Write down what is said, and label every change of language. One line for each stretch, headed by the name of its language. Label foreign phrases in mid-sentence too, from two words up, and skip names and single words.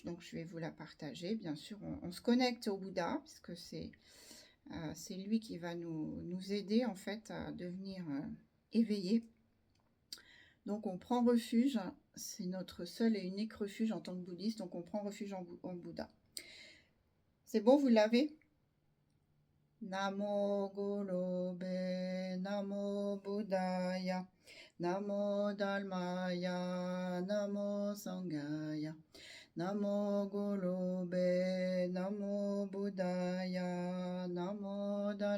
French: Donc je vais vous la partager. Bien sûr, on se connecte au Bouddha puisque c'est lui qui va nous aider en fait à devenir éveillés. Donc on prend refuge, c'est notre seul et unique refuge en tant que bouddhiste, donc on prend refuge en Bouddha. C'est bon, vous l'avez?
Pali: Namo Gurube, Namo Buddhaya, Namo Dharmaya, Namo Sanghaya, Namo Gurube, Namo Buddhaya, Namo